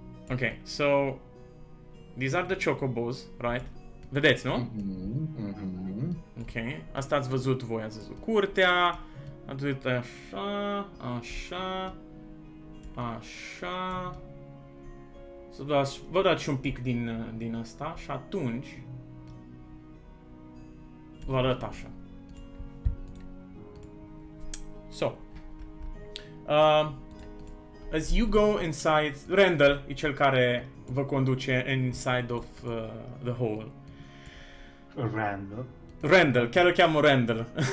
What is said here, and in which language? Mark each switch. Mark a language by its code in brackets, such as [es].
[en] Okay, so these are the chocobos, right? [ro] Vedeți, nu? Ok. Asta ați văzut voi, ați văzut curtea. Ați văzut așa, așa, așa. Vă dați și un pic din asta și atunci vă arăt așa. [en] So, as you go inside, Randall [ro] e cel care vă conduce [en] inside of the hall. [ro] Randall, chiar îl cheamă Randall.